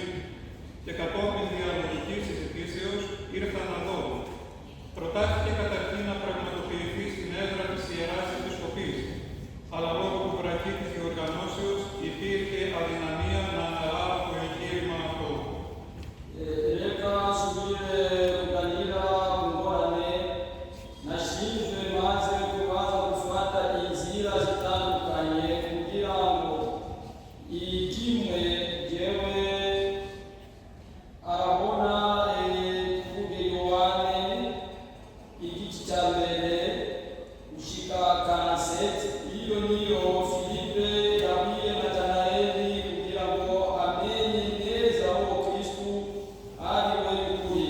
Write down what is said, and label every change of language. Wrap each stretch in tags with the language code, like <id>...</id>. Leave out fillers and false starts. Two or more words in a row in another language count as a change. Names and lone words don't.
<el>Και κατόπιν διαλογικής συζητήσεως ήρθα να δω. Προτάθηκε καταρχήν να πραγματοποιηθεί στην έδρα της Ιεράς Επισκοπής, αλλά λόγω του βραχή της διοργανώσεως υπήρχε αδυναμία να αναλάβω το εγχείρημα αυτό.</el> <rn>Reka subire kuganira kungorane nashinzwe maze kubanza gufata inzira zitandukanye kugira ngo igimwe jewe arabona kuvuga Yohane igice cya mbere gushika 47 iyo niyo Filipe yabwiye Natanaeli kugira ngo amenye neza uwo Kristu ari we y'ukuri.</rn>